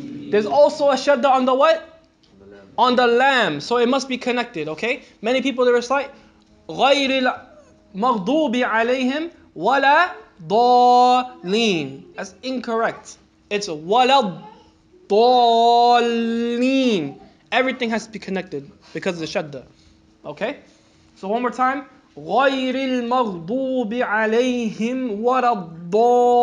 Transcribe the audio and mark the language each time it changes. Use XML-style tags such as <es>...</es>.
<en>There's also a shadda on the what? On the lam. So it must be connected. Okay. Many people they recite</en> <ar>غير المغضوب عليهم ولا ضالين.</ar> <en>That's incorrect. It's</en> <ar>ولا ضالين.</ar> <en>Everything has to be connected because of the shadda. Okay? So one more time.</en> <ar>غير المغضوب عليهم ولا الضالين.</ar>